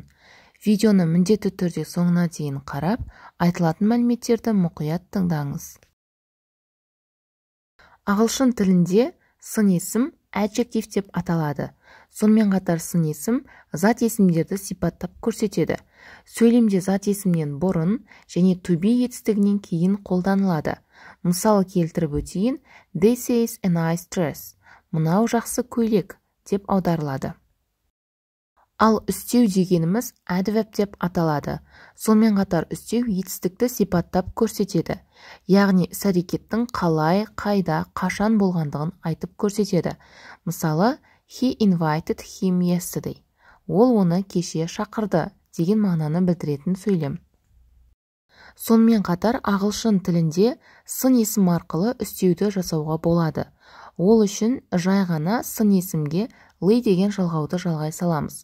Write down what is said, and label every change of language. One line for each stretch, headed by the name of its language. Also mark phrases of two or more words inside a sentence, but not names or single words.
Kazakh: Видеоны міндетті түрде соңына дейін қарап, айтылатын мәліметтерді мұқият тыңдаңыз. Ағылшын тілінде сын есім adjective деп аталады. Сонымен қатар сын есім зат есімдерді сипаттап көрсетеді. Сөйлемде зат есімнен бұрын және
English: to be
Kazakh: етістігінен кейін қолданылады. Мысалы келтіріп өтейін,
English: this is a nice dress.
Kazakh: Мынау жақсы көйлек деп аударылады. Ал үстеу дегеніміз adverb деп аталады. Сонымен қатар үстеу етістікті сипаттап көрсетеді. Яғни іс-әрекеттің қалай, қайда, қашан болғандығын айтып көрсетеді. Мысалы,
English: he invited him yesterday.
Kazakh: Ол оны кеше шақырды деген мағынаны білдіретін сөйлем. Сонымен қатар ағылшын тілінде сын есім арқылы үстеуді жасауға болады. Ол үшін жай ғана сын есімге ly деген жалғауды жалғай саламыз.